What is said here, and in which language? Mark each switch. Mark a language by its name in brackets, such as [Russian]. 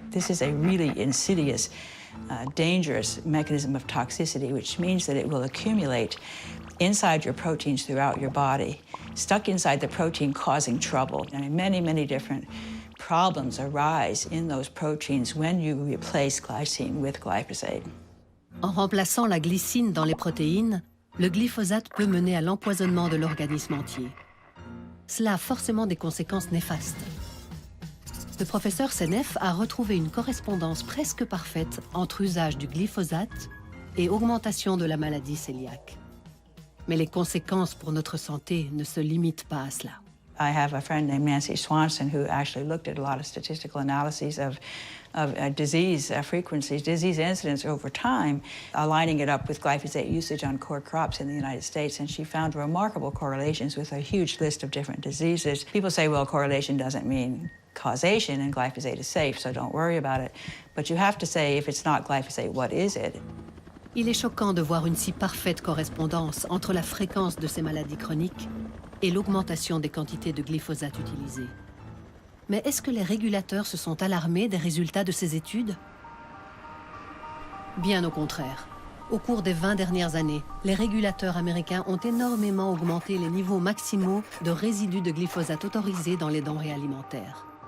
[English] This is a really insidious, dangerous mechanism of toxicity, which means that it will accumulate inside your proteins throughout your body, stuck inside the protein causing trouble. And many, many different problems arise in those proteins when you replace glycine with glyphosate. [French] En remplaçant la glycine dans les protéines, le glyphosate peut mener à l'empoisonnement de l'organisme entier. Cela a forcément des conséquences néfastes. Le professeur Seneff a retrouvé une correspondance presque parfaite entre usage du glyphosate et augmentation de la maladie cœliaque. Mais les conséquences pour notre santé ne se limitent pas à cela. [English] I have a friend named Nancy Swanson who actually looked at a lot of statistical analyses of disease frequencies, disease incidence over time, aligning it up with glyphosate usage on core crops in the United States, and she found remarkable correlations with a huge list of different diseases. People say, well, correlation doesn't mean causation, and glyphosate is safe, so don't worry about it. But you have to say, if it's not glyphosate, what is it? [French] Il est choquant de voir une si parfaite correspondance entre la fréquence de ces maladies chroniques et l'augmentation des quantités de glyphosate utilisées. Mais est-ce que les régulateurs se sont alarmés des résultats de ces études? Bien au contraire. Au cours des 20 dernières années, les régulateurs américains ont énormément augmenté les niveaux maximaux de résidus de glyphosate autorisés dans les denrées alimentaires.